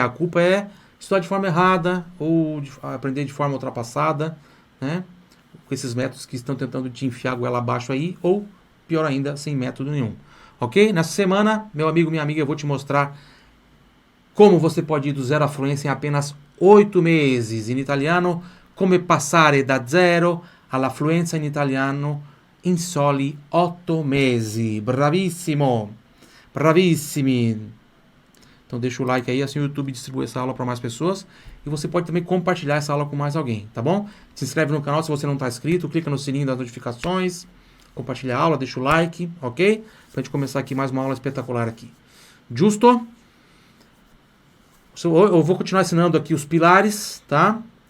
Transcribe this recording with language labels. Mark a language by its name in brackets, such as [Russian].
[Portuguese] A culpa é estudar de forma errada ou aprender de forma ultrapassada, né? Com esses métodos que estão tentando te enfiar a goela abaixo aí, ou pior ainda, sem método nenhum. ok? Nessa semana, meu amigo, minha amiga, eu vou te mostrar como você pode ir do zero à fluência em apenas 8 meses. [Italian] In italiano, come passare da zero alla fluenza in italiano in soli 8 mesi. Bravissimo! Bravissimi! [Portuguese] Então deixa o like aí, assim o YouTube distribui essa aula para mais pessoas. E você pode também compartilhar essa aula com mais alguém, tá bom? Se inscreve no canal se você não está inscrito, clica no sininho das notificações, compartilha a aula, deixa o like, ok? Pra gente começar aqui mais uma aula espetacular aqui. Justo? Eu vou continuar ensinando aqui os pilares, tá?